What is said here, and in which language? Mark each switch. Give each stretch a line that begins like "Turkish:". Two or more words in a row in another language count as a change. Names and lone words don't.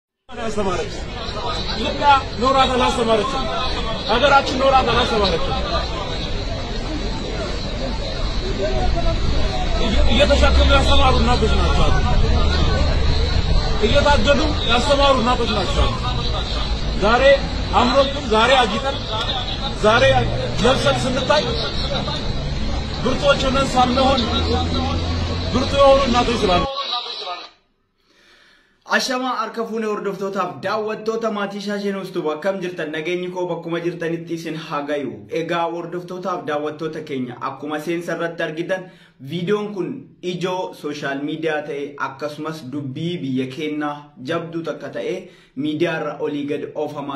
Amharic: አስተማረች ኢትዮጵያ ኖራታ አላስተማረች ሀገራችን ኖራታ አላስተማረች እየተሸከሙ ያስተማሩ እናቶች ናቸው እየታገዱ ያስተማሩ እናቶች ናቸው ዛሬ አምሮብን ዛሬ አጊጠን ዛሬ ለብሰን ስንታይ ብርቶች ሆነን ሳንሆን ብርቱ የሆኑ እናቶች ስላሉ
Oromo: Ashama arkafune hordoftotaaf daawwattoota maatii shaasheen ustuba akkam jirtan nageenyi koo bakkuma jirtanitti isin hagayu egaa hordoftotaaf daawwattoota keenya akkuma seensarratti argitan viidiyoon kun ijoo sooshaal miidiyaa ta'e akkasumas dubbii biyya keenya jabduu takka ta'e miidiyaarra olii gad oofamaa